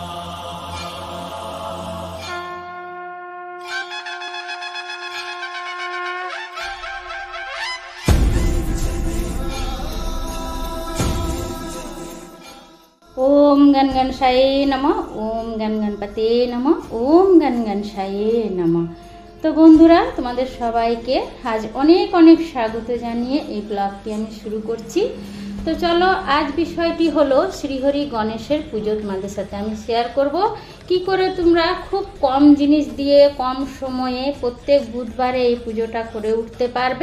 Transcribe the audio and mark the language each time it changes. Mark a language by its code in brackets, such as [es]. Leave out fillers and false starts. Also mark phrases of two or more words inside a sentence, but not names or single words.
[sa] ओम गण गणेशाय नमः। ओम गण गणपते नमः। ओम गण गणेशाय नमः। [bn] তো বন্ধুরা, তোমাদের সবাইকে আজ অনেক অনেক স্বাগত জানিয়ে এই ব্লগটি আমি শুরু করছি। তো চলো, আজ বিষয়টি হলো শ্রীহরি গণেশের পুজো তোমাদের সাথে আমি শেয়ার করব। কি করে তোমরা খুব কম জিনিস দিয়ে কম সময়ে প্রত্যেক বুধবারে এই পুজোটা করে উঠতে পারবে।